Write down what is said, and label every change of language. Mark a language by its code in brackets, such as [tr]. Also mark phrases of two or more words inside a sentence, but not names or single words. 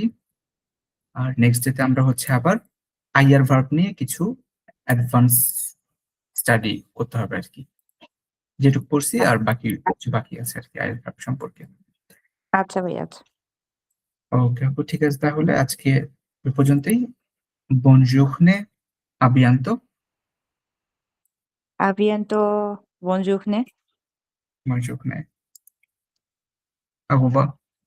[bn] আর নেক্সট ডে তে আমরা হচ্ছে আবার আইয়ার ভার্ব নিয়ে কিছু অ্যাডভান্স স্টাডি করতে হবে আরকি। যেটুকু পড়ছি আর বাকি কিছু বাকি আছে আরকি আইএলটিএস ভার্ব সম্পর্কে। আচ্ছা ভাইয়া, আচ্ছা। ওকে আপু, ঠিক আছে, তাহলে আজকে এ পর্যন্তই। [fr] Bonjour, à bientôt. À bientôt. Bonne journée. Bonjour, au revoir.